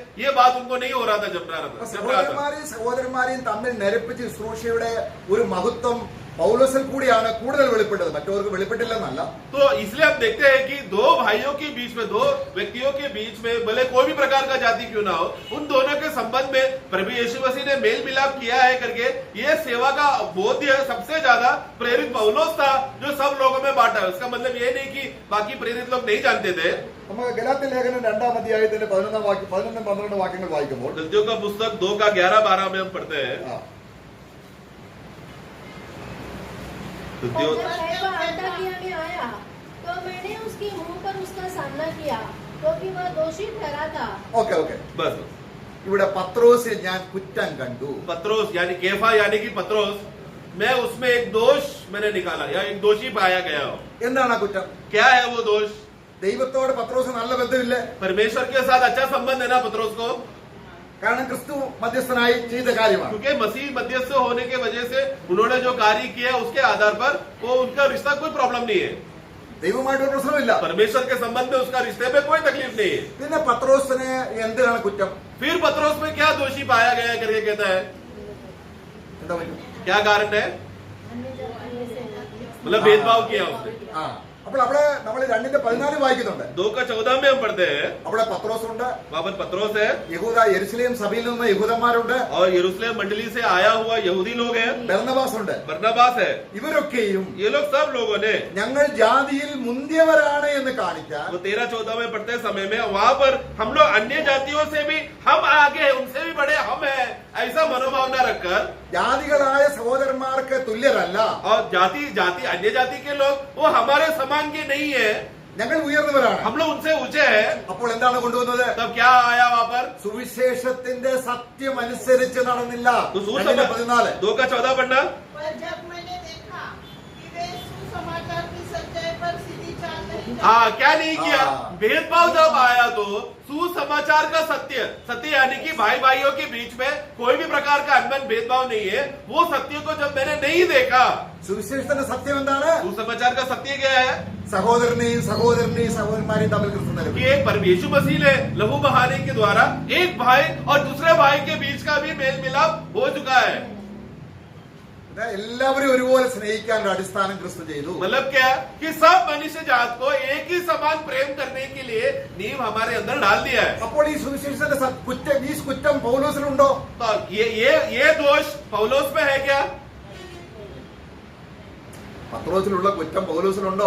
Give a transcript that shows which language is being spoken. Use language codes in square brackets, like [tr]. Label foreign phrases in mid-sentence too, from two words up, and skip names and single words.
[hi] ये बात उनको नहीं हो रहा था, जम रहा था। [ml] സഹോദരന്മാരെയും തമ്മിൽ നിരപ്പിച്ച് ശുശ്രൂഷയുടെ ഒരു മഹത്വം പൗലോസിൽ കൂടിയാണ് കൂടുതൽ വെളിപ്പെട്ടത്, മറ്റവർക്ക് വെളിപ്പെട്ടില്ലെന്നല്ല. [hi] तो इसलिए आप देखते हैं कि दो भाइयों के बीच में, दो व्यक्तियों के बीच में, भले कोई भी प्रकार का जाति क्यों ना हो, उन दोनों के संबंध में प्रभु यीशु मसीह ने मेल मिलाप किया है करके ये सेवा का बोध्य सबसे ज्यादा प्रेरित पौलोस था, जो सब लोगों में बांटा है। उसका मतलब ये नहीं कि बाकी प्रेरित लोग नहीं जानते थे। [ml] നമുക്ക് ഗലാത്യ ലേഖനം 2-ാം അധ്യായത്തിന്റെ 11-12 വാക്യങ്ങൾ വായിക്കുമ്പോൾ [hi] गलतियों का पुस्तक 2 का 11-12 में हम पढ़ते हैं। और जब कैफा अंताकिया में आया तो मैंने उसके मुंह पर उसका सामना किया, क्योंकि वह दोषी ठहरा था। [ml] ഓക്കെ [hi] बस [ml] ഇവിടെ പത്രോസിൽ ഞാൻ കുറ്റം കണ്ടു. [hi] पत्रोस यानी केफा यानी कि पत्रोस, मैं उसमें एक दोष मैंने निकाला या एक दोषी पाया गया हो। [ml] എന്താണ് ആ കുറ്റം? [hi] क्या है वो दोष? [ml] ദൈവത്തോട് പത്രോസ് നല്ല ബന്ധമില്ലേ? [hi] परमेश्वर के साथ अच्छा संबंध है ना पत्रोस को, [ml] കാരണം ക്രിസ്തു മധ്യസ്ഥനായി ചെയ്ത കാര്യമാണ്. [hi] क्योंकि मसीह मध्यस्थ होने के वजह से उन्होंने जो कार्य किया उसके आधार पर वो उनका रिश्ता कोई प्रॉब्लम नहीं है। [ml] ദൈവമായിട്ട് ഒരു പ്രശ്നമില്ല. [hi] परमेश्वर के संबंध में उसका रिश्ते में कोई तकलीफ नहीं है। [ml] പിന്നെ പത്രോസിന് എന്തിനാണ് കുറ്റം? [hi] फिर पत्रोस में क्या दोषी पाया गया है करके कहता है, [ml] എന്താ പറ്റും? [hi] क्या कारण है? अन्य जातियों से मतलब भेदभाव किया उसने। [ml] ആ അപ്പോൾ അവിടെ നമ്മൾ 2-14 വായിക്കുന്നുണ്ട്. [hi] 2 का 14 में हम पढ़ते हैं, [ml] അവിടെ പത്രോസ് ഉണ്ട്, [hi] वहां पर पत्रोस है [ml] യഹൂദ യെരുശലേം सभയിൽ നിന്ന് യഹൂദന്മാരുണ്ട്, [hi] और यरूशलेम मंडली से आया हुआ यहूदी लोग हैं, [ml] ബർന്നബാസ് ഉണ്ട്. [hi] बरनबास है। [ml] ഇവരൊക്കെയും [hi] ये लोग सब लोगों ने [ml] ഞങ്ങൾ ജാതിയിൽ മുന്തിയവരാണ് എന്ന് കാണിക്കാൻ [hi] वो 13-14 में पढ़ते समय में वहां पर हम लोग अन्य जातियों से भी हम आगे हैं, उनसे भी बड़े हम हैं, ऐसा मनोभावना रखकर, [ml] ജാതികളായ സഹോദരന്മാർക്ക് തുല്യരല്ല, [hi] और जाति अन्य जाति के लोग वो हमारे समान के नहीं है, [ml] ഞങ്ങൾ ഉയർന്നവരാണ്. [hi] हम लोग उनसे ऊंचे हैं। [ml] അപ്പോൾ എന്താണ് കൊണ്ടുവന്നത്? [hi] तब क्या आया वहां पर? [ml] സുവിശേഷത്തിന്റെ സത്യം അനുസരിച്ച് നടന്നില്ല. [hi] तो 2:14 2 का 14 पढ़ना। पर जब मैंने देखा कि वे सुसमाचार की सच्चाई पर सीधी चाल नहीं चलते, हाँ, क्या नहीं किया? हाँ। भेदभाव जब आया तो सुसमाचार का सत्य यानी कि भाई भाइयों के बीच में कोई भी प्रकार का अनबन भेदभाव नहीं है, वो सत्य को जब मैंने नहीं देखा, [ml] സുവിശേഷത്തിന്റെ സത്യം എന്താണ്? [hi] सुसमाचार का सत्य क्या है? [ml] സഹോദരനെയും സഹോദരന്മാരെയും തമ്മിൽ ക്രിസ്തു [hi] कि [ml] നിരപ്പി. [hi] एक यीशु मसीह ने लहू बहाने के द्वारा एक भाई और दूसरे भाई के बीच का भी मेल मिलाप हो चुका है। [ml] എല്ലാവരും ഒരുപോലെ സ്നേഹിക്കാനുള്ള അടിസ്ഥാനം ക്രിസ്തു ചെയ്തു. [hi] मतलब क्या कि सब मनुष्य जात को एक ही समान प्रेम करने के लिए नींव हमारे अंदर डाल दिया है। [ml] അപ്പോൾ ഈ സുവിശേഷത്തിന്റെ കുറ്റം പൗലോസിലുണ്ടോ? [hi] तो ये दोष पौलोस में है क्या? [ml] പത്രോസിലുള്ള കുറ്റം പൗലോസിലുണ്ടോ?